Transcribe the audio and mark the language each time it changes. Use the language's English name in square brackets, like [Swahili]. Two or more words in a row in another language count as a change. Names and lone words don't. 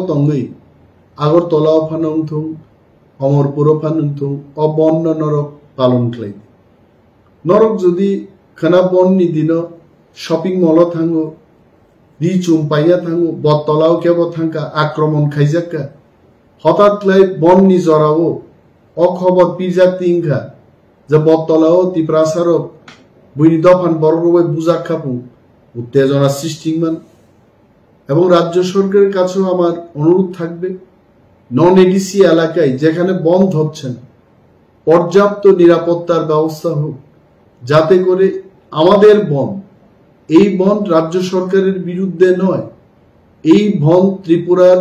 [Kok Borok] तंगै आगरतला फानंथुं अमरपुर फानंथुं अबन्न नरक पालन खालाय नरक जदि खाना बननि दिनो [English] shopping mall [Kok Borok] थांगो दि चुमपाइया थांगो बतलाव केबो थांका आक्रमण खाइजाक्का हठातलाय बननि जरावो अखबर पिजाक्तिंखा जे बतलाव तिप्रासार बुइनि दफान बरगबाय बुजाक्खापुं उत्तेजना सृष्टिमान [Bangla] এবং রাজ্য সরকারের কাছেও আমার অনুরোধ থাকবে নন এডিসি এলাকায় যেখানে বন্ধ হচ্ছে না পর্যাপ্ত নিরাপত্তার ব্যবস্থা হোক যাতে করে আমাদের বন এই বন রাজ্য সরকারের বিরুদ্ধে নয় এই বন ত্রিপুরার